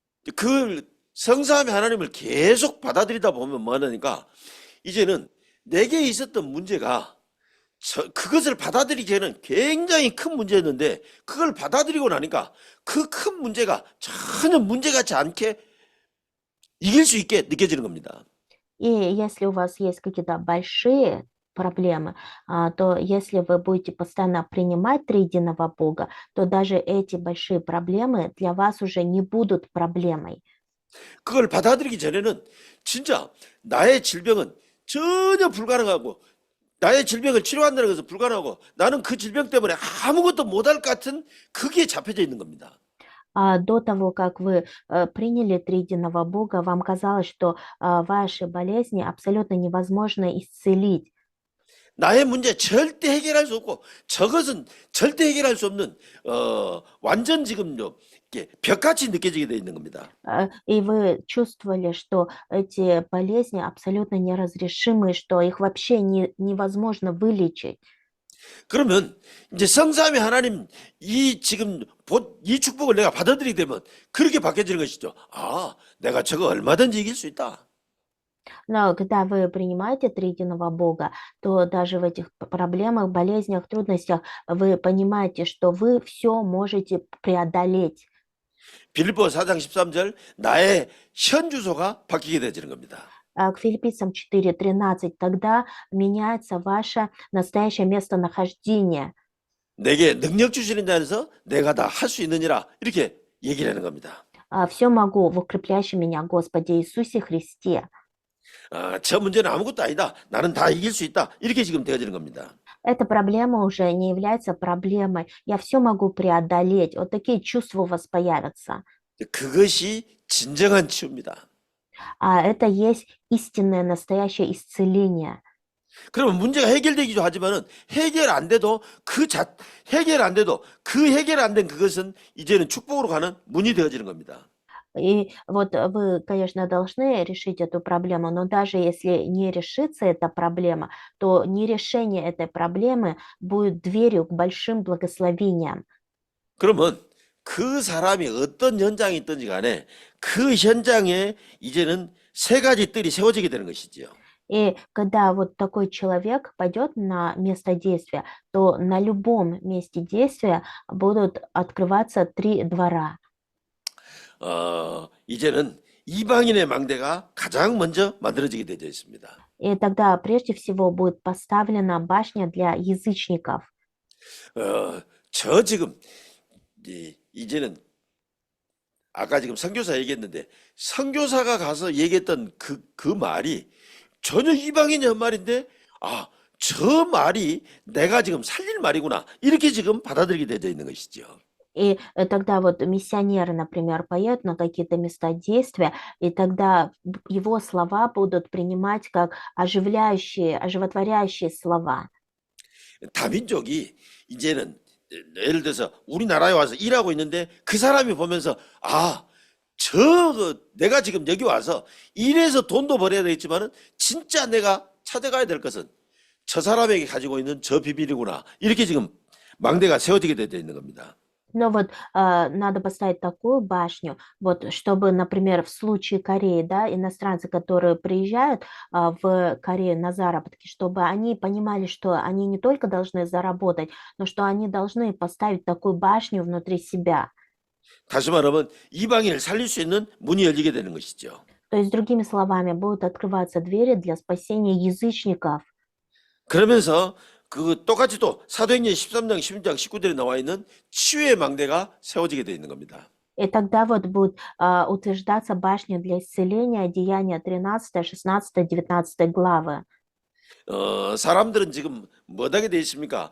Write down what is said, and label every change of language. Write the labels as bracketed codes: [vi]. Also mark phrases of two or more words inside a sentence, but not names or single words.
[ko] 그 성삼위 하나님을 계속 받아들이다 보면 뭐 하니까 이제는 내게 있었던 문제가 그것을 받아들이기에는 굉장히 큰 문제였는데 그걸 받아들이고 나니까 그 큰 문제가 전혀 문제 같지 않게 이길 수 있게 느껴지는 겁니다. [ru] И если у вас есть какие-то большие проблемы, то если вы будете постоянно принимать триединого Бога, то даже эти большие проблемы для вас уже не будут проблемой. [ko] 그걸 받아들이기 전에는 진짜 나의 질병은 전혀 불가능하고 나의 질병을 치료한다는 것은 불가능하고 나는 그 질병 때문에 아무것도 못할 것 같은 그게 잡혀져 있는 겁니다. [ru] До того, как вы приняли триединого Бога, вам казалось, что ваши болезни абсолютно невозможно исцелить. [ko] 나의 문제 절대 해결할 수 없고 저것은 절대 해결할 수 없는 완전 지금요 벽같이 느껴지게 돼 있는 겁니다. [ru] И вы чувствовали, что эти болезни абсолютно неразрешимы, что их вообще невозможно вылечить. [ko] 그러면 이제 성삼위 하나님 지금 이 축복을 내가 받아들이게 되면 그렇게 바뀌어지는 것이죠. 아, 내가 저거 얼마든지 이길 수 있다. [ru] Но когда вы принимаете триединого Бога, то даже в этих проблемах, болезнях, трудностях вы понимаете, что вы все можете преодолеть. [ko] 빌립보 4장 13절 나의 현 주소가 바뀌게 되지는 겁니다. [ru] К Филиппийцам 4:13 тогда меняется ваше настоящее местонахождение. [ko] 내게 능력 주시는 자에서 내가 다 할 수 있느니라 이렇게 얘기를 하는 겁니다. [ru] Все могу в укрепляющем меня Господе Иисусе Христе. [ko] 저 문제는 아무것도 아니다. 나는 다 이길 수 있다. 이렇게 지금 되어지는 겁니다. [ru] Эта проблема уже не является проблемой. Я все могу преодолеть. Вот такие чувства у вас появятся. [ko] 그것이 진정한 치유입니다. [ru] Это есть истинное, настоящее исцеление. [ko] 그러면 문제가 해결되기도 하지만은 해결 안 돼도 해결 안 된 그것은 이제는 축복으로 가는 문이 되어지는 겁니다. [ru] И вот вы, конечно, должны решить эту проблему, но даже если не решится эта проблема, то нерешение этой проблемы будет дверью к большим благословениям. [ko] 그러면 그 사람이 어떤 현장에 있든지 간에 그 현장에 이제는 세 가지 뜰이 세워지게 되는 것이지요. [ru] И когда вот такой человек пойдет на место действия, то на любом месте действия будут открываться 3 двора. [ko] 이제는 이방인의 망대가 가장 먼저 만들어지게 되어 있습니다. [ru] И тогда прежде всего будет поставлена башня для язычников. [ko] 저 지금 이제는 아까 지금 선교사 얘기했는데 선교사가 가서 얘기했던 그 말이 전혀 이방인의 한 말인데 저 말이 내가 지금 살릴 말이구나 이렇게 지금 받아들이게 되어 있는 것이죠. [ru] И тогда вот миссионеры, например, поедут на какие-то места действия, и тогда его слова будут принимать как оживляющие, оживотворяющие слова. [ko] 다민족이 이제는 예를 들어서 우리나라에 와서 일하고 있는데 그 사람이 보면서 내가 지금 여기 와서 일해서 돈도 벌어야 되겠지만은 진짜 내가 찾아가야 될 것은 저 사람에게 가지고 있는 저 비밀이구나 이렇게 지금 망대가 세워지게 되어 있는 겁니다. [ru] Но вот надо поставить такую башню, вот, чтобы, например, в случае Кореи, да, иностранцы, которые приезжают в Корею на заработки, чтобы они понимали, что они не только должны заработать, но что они должны поставить такую башню внутри себя. [ko] 다시 말하면 이방인을 살릴 수 있는 문이 열리게 되는 것이죠. [ru] То есть, другими словами, будут открываться двери для спасения язычников. [ko] 그러면서 똑같이 또 사도행전 13장 16장 19절에 나와 있는 치유의 망대가 세워지게 되어 있는 겁니다. [ru] И тогда вот будет утверждаться башня для исцеления, Деяния 13, 16, 19 главы. [ko] 사람들은 지금 뭐하게 되어 있습니까?